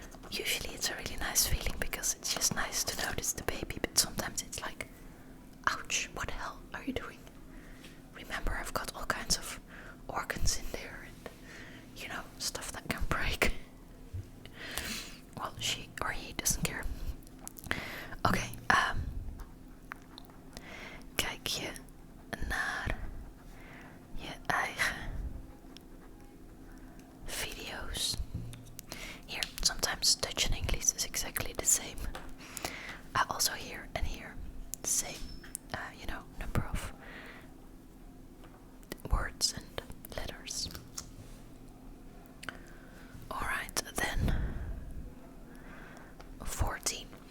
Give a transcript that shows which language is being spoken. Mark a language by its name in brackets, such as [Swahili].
[English] Usually it's a really nice feeling because it's just nice to notice the baby, but sometimes it's like, ouch, what the hell are you doing? Remember, I've got all kinds of organs in there and, you know, stuff that can break. Well, she or he doesn't care. [Dutch] Oké, kijk je naar je eigen video's. [English] Here, sometimes Dutch and English is exactly the same. Also here and here, the same, you know, number of words and letters. Alright, then 14.